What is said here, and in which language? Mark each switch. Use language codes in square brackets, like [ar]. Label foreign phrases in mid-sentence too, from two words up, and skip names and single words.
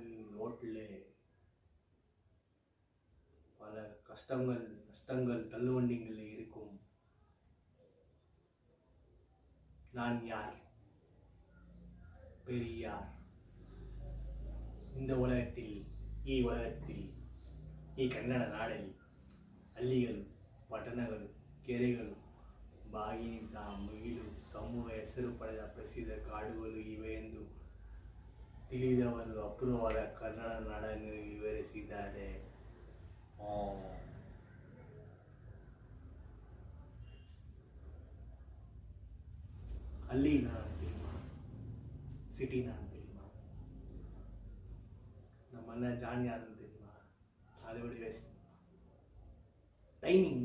[ta] ரோட்ல பல கஷ்டங்கள் நஷ்டங்கள் தள்ளுவண்டிகள் இருக்கும். நான் யார்? பெரியார். இந்த உலகத்தில் [kn] ಈ ಕನ್ನಡ ನಾಡಲ್ಲಿ ಹಳ್ಳಿಗಳು, ಪಟ್ಟಣಗಳು, ಕೆರೆಗಳು, ಬಾಗಿನಿಂದ ಮುಗಿಲು ಸಮೂಹ ಹೆಸರು ಪಡೆದ ಪ್ರಸಿದ್ಧ ಕಾಡುಗಳು ಇವೆ ಎಂದು ತಿಳಿದವರು ಅಪೂರ್ವವಾದ ಕನ್ನಡ ನಾಡನ್ನು ವಿವರಿಸಿದ್ದಾರೆ. ಹಳ್ಳಿ ನಾನು [ta] தெரியுமா, சிட்டி நான் தெரியுமா, நம்ம அண்ணன் ஜான் யாருன்னு தெரியுமா? அதை விட டைமிங்